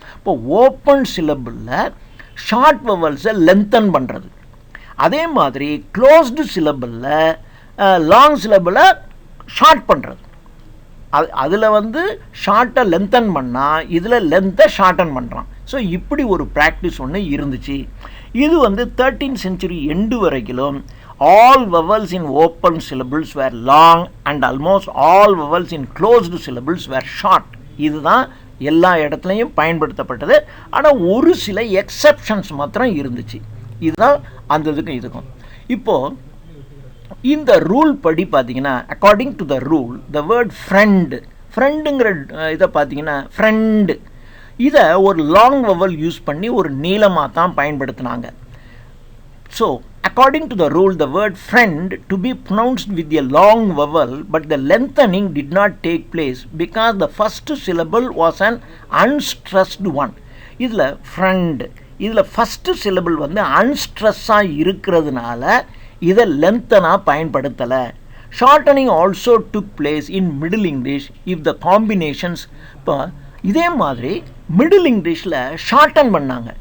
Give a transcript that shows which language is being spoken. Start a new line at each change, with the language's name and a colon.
Tamil: இப்போ open சிலபிளில் short வவல்ஸை lengthen பண்ணுறது. அதே மாதிரி க்ளோஸ்டு சிலபிளில் லாங் சிலபிளை ஷார்ட் பண்ணுறது. அதில் வந்து ஷார்ட்டை லென்த்தன் பண்ணால் இதில் லென்த்தை ஷார்டன் பண்ணுறான். ஸோ இப்படி ஒரு ப்ராக்டிஸ் ஒன்று இருந்துச்சு. இது வந்து
English: 13th century end
Tamil: வரைக்கும்
English: all vowels in open syllables were long and almost all vowels in closed syllables were short.
Tamil: இதுதான் எல்லா இடத்துலையும் பயன்படுத்தப்பட்டது. ஆனால் ஒரு சில எக்ஸப்ஷன்ஸ் மாத்திரம் இருந்துச்சு. இதுதான் அந்த இதுக்கும். இப்போது இந்த ரூல் படி பார்த்தீங்கன்னா,
English: according to the rule, the word
Tamil: ஃப்ரெண்டுங்கிற இதை பார்த்தீங்கன்னா, ஃப்ரெண்டு இதை ஒரு லாங் வவல் யூஸ் பண்ணி ஒரு நீளமாக தான் பயன்படுத்தினாங்க.
English: So according to the rule, the word friend to be pronounced with a long vowel, but the lengthening did not take place because the first syllable was an unstressed one.
Tamil: இதில் friend, இதில் first syllable வந்து அன்ஸ்ட்ரெஸ்ஸாக இருக்கிறதுனால இதை லென்த்தனாக பயன்படுத்தலை.
English: Shortening also took place in middle English if the combinations.
Tamil: இப்போ இதே மாதிரி middle இங்கிலீஷில் shorthand பண்ணாங்க.